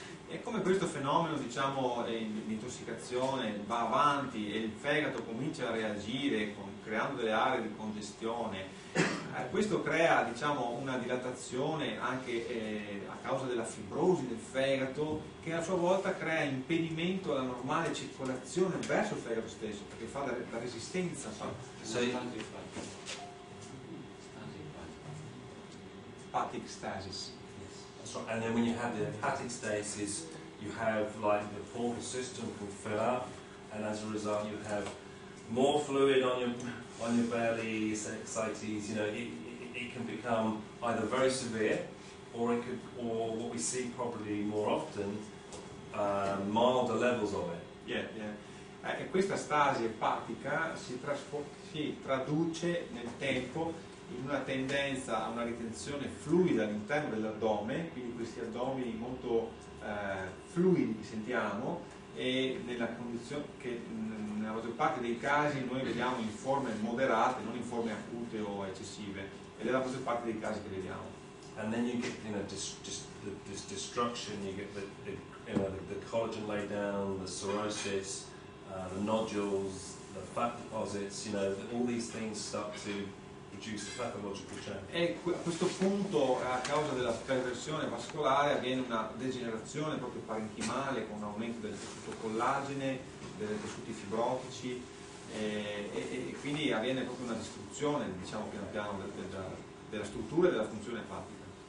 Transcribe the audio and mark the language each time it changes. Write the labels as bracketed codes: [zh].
[it] E come questo fenomeno, diciamo, di intossicazione va avanti e il fegato comincia a reagire creando delle aree di congestione, questo crea, diciamo, una dilatazione anche a causa della fibrosi del fegato, che a sua volta crea impedimento alla normale circolazione verso il fegato stesso, perché fa la resistenza. [en] Hepatic stasis. That's right. And then when you have the hepatic stasis, you have like the portal system can fill up, and as a result you have more fluid on your belly, ascites. You know, it can become either very severe, or what we see probably more often, milder levels of it. [it] E questa stasi epatica si traduce nel tempo in una tendenza a una ritenzione fluida all'interno dell'addome, quindi questi addomini molto fluidi che sentiamo, e nella condizione che nella maggior parte dei casi noi vediamo in forme moderate, non in forme acute o eccessive, ed è la maggior parte dei casi che vediamo. [en] And then you get, you know, this destruction. You get the collagen laid down, the cirrhosis, the nodules, the fat deposits. You know, all these things start to produce the pathological change. [it] E a questo punto, a causa della perversione vascolare, avviene una degenerazione proprio parenchimale con un aumento del tessuto collagene, dei tessuti fibrotici, e quindi avviene proprio una distruzione, diciamo, piano piano della struttura e della funzione epatica.